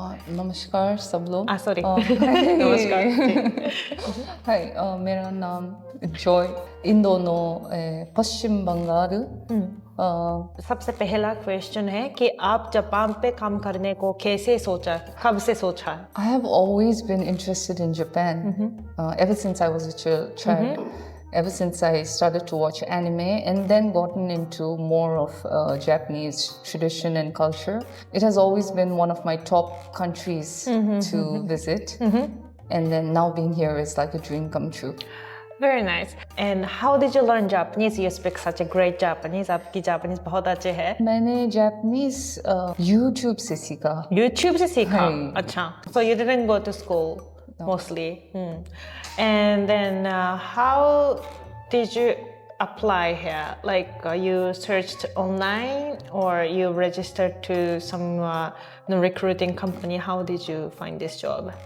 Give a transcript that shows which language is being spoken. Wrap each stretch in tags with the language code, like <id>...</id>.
<hi>नमस्कार सब लोग। सॉरी नमस्कार। हाय, मेरा नाम जॉय, इंदोनो पश्चिम बंगाल। सबसे पहला क्वेश्चन है कि आप जापान पे काम करने को कैसे सोचा, कब से सोचा?</hi> <en>I have always been interested in Japan ever since I was a child. Ever since I started to watch anime and then gotten into more of Japanese tradition and culture, it has always been one of my top countries to visit. And then now being here is like a dream come true. Very nice. And how did you learn Japanese? You speak such a great Japanese.</en> <hi>आपकी Japanese बहुत अच्छे है। मैंने Japanese YouTube से सीखा। YouTube से सीखा? हाँ। अच्छा।</hi> <en>So you didn't go to school mostly. And then how did you apply here? Like you searched online or you registered to some recruiting company? How did you find this job?</en>